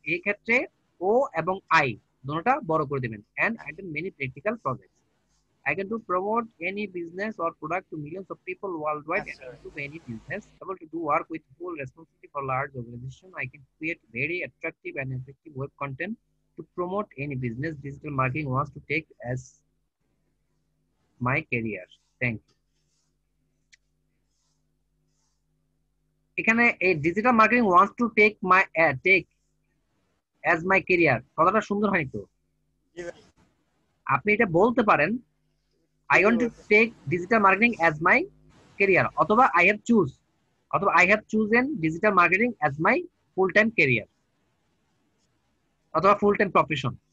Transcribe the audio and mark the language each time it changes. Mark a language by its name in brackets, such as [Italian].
[Bangla] এই ক্ষেত্রে ও এবং আই দুটোটা বড় করে দিবেন, [English] and I did many practical projects. I can to promote any business or product to millions of people worldwide and [Bangla] আচ্ছা [English] to any business. Able to do work with full responsibility for large organization. I can create very attractive and effective web content to promote any business digital marketing wants to take as my career. Thank you. [Bangla] এখানে এই [English] digital marketing wants to take as my career, [Bangla] কথাটা সুন্দর হয়নি তো? জি ভাই, আপনি এটা বলতে পারেন [English] I want to take digital marketing as my career, অথবা I have chosen digital marketing as my full time career, অথবা full time profession,